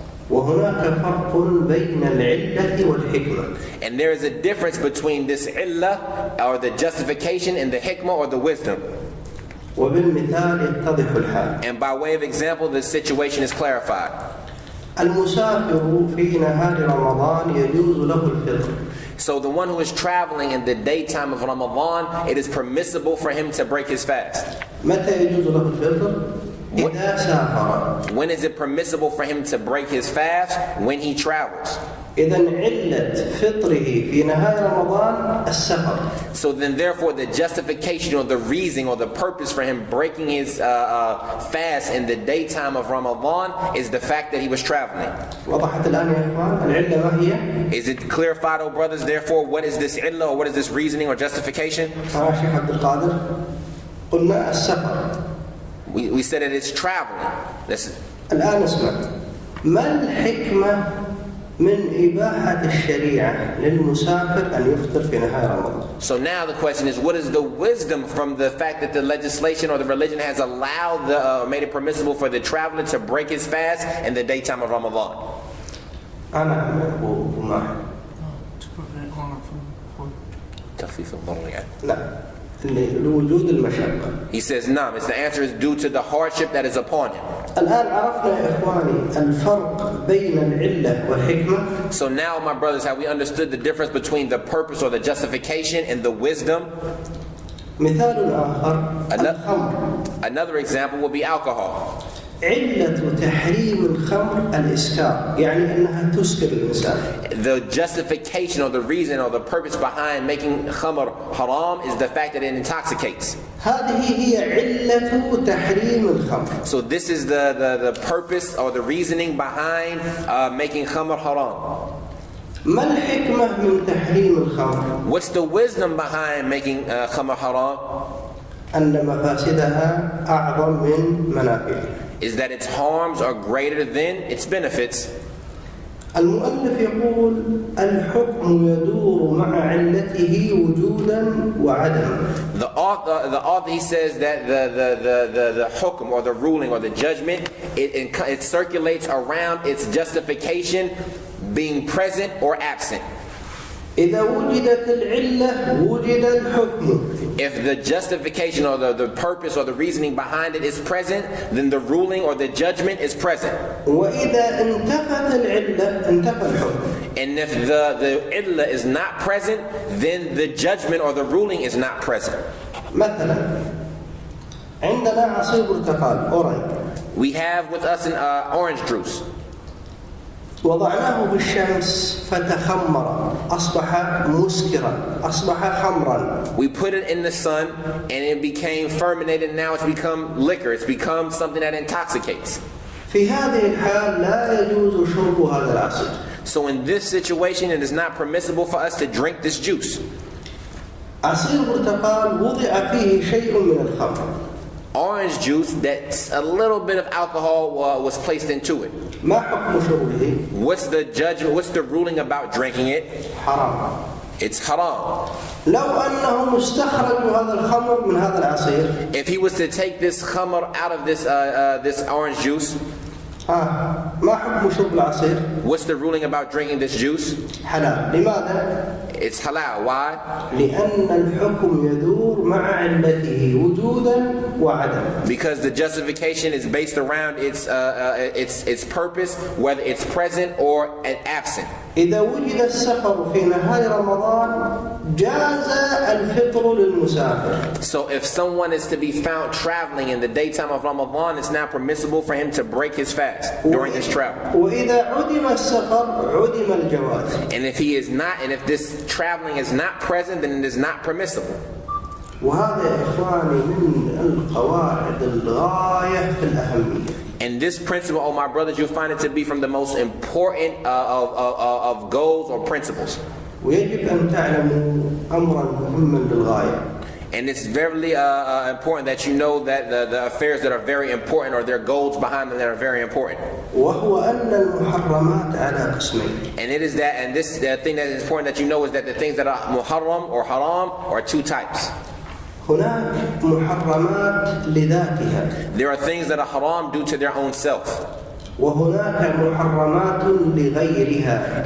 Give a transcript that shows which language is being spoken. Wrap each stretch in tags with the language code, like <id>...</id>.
<ar>وهناك فرق بين العلة والحكمة.</ar> <en>And there is a difference between this illah, or the justification, and the hikmah, or the wisdom.</en> <ar>وبالمثال يتضح الحال.</ar> <en>And by way of example, the situation is clarified.</en> <ar>المسافر في نهار رمضان يجوز له الفطر.</ar> <en>So the one who is traveling in the daytime of Ramadan, it is permissible for him to break his fast.</en> <ar>متى يجوز له الفطر؟ إذا سافر.</ar> <en>When is it permissible for him to break his fast? When he travels.</en> <ar>إذن علة فطره في نهار رمضان السفر.</ar> <en>So then therefore the justification or the reason or the purpose for him breaking his fast in the daytime of Ramadan is the fact that he was traveling.</en> <ar>وضحت الآن يا إخوان العلة ما هي؟</ar> <en>Is it clarified, O brothers, therefore what is this illah, or what is this reasoning or justification?</en> <ar>شيخ عبد القادر قلنا السفر.</ar> <en>We said that it's traveling. Listen.</en> <ar>الآن اسمع. ما الحكمة من إباحة الشريعة للمسافر أن يفطر في نهار رمضان.</ar> <en>So now the question is, what is the wisdom from the fact that the legislation or the religion has allowed made it permissible for the traveler to break his fast in the daytime of Ramadan?</en> <ar>أنا وماحد.</ar> <en>To prevent harm from</en> <ar>تخفيف الضرر يعني. لا. لوجود المشقة.</ar> <en>He says, no, the answer is due to the hardship that is upon him.</en> <ar>الآن عرفنا يا إخواني الفرق بين العلة والحكمة.</ar> <en>So now, my brothers, have we understood the difference between the purpose or the justification and the wisdom?</en> <ar>مثال آخر الخمر.</ar> <en>Another example would be alcohol.</en> <ar>علة تحريم الخمر الإسكار، يعني أنها تسكر الإنسان.</ar> <en>The justification or the reason or the purpose behind making khamr haram is the fact that it intoxicates.</en> <ar>هذه هي علة تحريم الخمر.</ar> <en>So this is the purpose or the reasoning behind making khamr haram.</en> <ar>ما الحكمة من تحريم الخمر؟</ar> <en>What's the wisdom behind making khamr haram?</en> <ar>أن مفاسدها أعظم من منافعها.</ar> <en>Is that its harms are greater than its benefits.</en> <ar>المؤلف يقول الحكم يدور مع علته وجودا وعدما.</ar> <en>The author he says that the hukm or the ruling or the judgment it circulates around its justification being present or absent.</en> <ar>إذا وجدت العلة وجد الحكم.</ar> <en>If the justification or the purpose or the reasoning behind it is present, then the ruling or the judgment is present.</en> <ar>وإذا انتفت العلة انتفى الحكم.</ar> <en>And if the illah is not present, then the judgment or the ruling is not present.</en> <ar>مثلا عندنا عصير برتقال أورنج.</ar> <en>We have with us an orange juice.</en> <ar>وضعناه بالشمس فتخمر أصبح مسكرا أصبح خمرا.</ar> <en>We put it in the sun and it became fermented and now it's become liquor. It's become something that intoxicates.</en> <ar>في هذه الحال لا يجوز شرب هذا العصير.</ar> <en>So in this situation it is not permissible for us to drink this juice.</en> <ar>عصير برتقال وضع فيه شيء من الخمر.</ar> <en>Orange juice that's a little bit of alcohol was placed into it.</en> <ar>ما حكم شربه؟</ar> <en>What's the judgment? What's the ruling about drinking it?</en> <ar>حرام.</ar> <en>It's haram.</en> <ar>لو أنهم استخرجوا هذا الخمر من هذا العصير.</ar> <en>If he was to take this khamr out of this orange juice,</en> <ar>ما حكم شرب العصير؟</ar> <en>what's the ruling about drinking this juice?</en> <ar>حلال. لماذا؟</ar> <en>It's halal. Why?</en> <ar>لأن الحكم يدور مع علته وجودا وعدما.</ar> <en>Because the justification is based around its purpose, whether it's present or absent.</en> <ar>إذا وجد السفر في نهار رمضان جاز الفطر للمسافر.</ar> <en>So if someone is to be found traveling in the daytime of Ramadan, it's now permissible for him to break his fast during his travel.</en> <ar>وإذا عدم السفر عدم الجواز.</ar> <en>And if he is not, and if this traveling is not present, then it is not permissible.</en> <ar>وهذا يا إخواني من القواعد الغاية في الأهمية.</ar> <en>And this principle, oh my brothers, you'll find it to be from the most important of goals or principles.</en> <ar>ويجب أن تعلموا أمرا مهما للغاية.</ar> <en>And it's very important that you know that the affairs that are very important or their goals behind them that are very important.</en> <ar>وهو أن المحرمات على قسمين.</ar> <en>And it is that, and this thing that is important that you know is that the things that are muharram or haram are two types.</en> <ar>هناك محرمات لذاتها.</ar> <en>There are things that are haram due to their own self.</en> <ar>وهناك محرمات لغيرها.</ar>